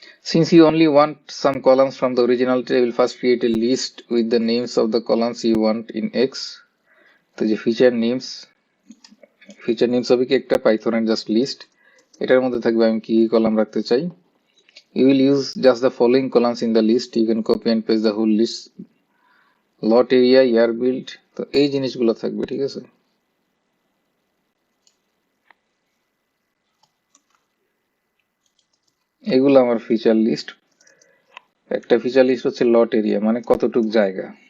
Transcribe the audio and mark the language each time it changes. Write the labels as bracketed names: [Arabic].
[English] Since you only want some columns from the original table, first create a list with the names of the columns you want in X. [Bangla] তো যে feature names হবে কি একটা পাইথনের just list, এটার মধ্যে থাকবে আমি কি কলাম রাখতে চাই। [English] You will use just the following columns in the list. You can copy and paste the whole list. Lot area, year build, [Bangla] তো এই জিনিসগুলো থাকবে, ঠিক আছে? এগুলো আমার ফিচার লিস্ট। একটা ফিচার লিস্ট হচ্ছে লট এরিয়া, মানে কতটুক জায়গা।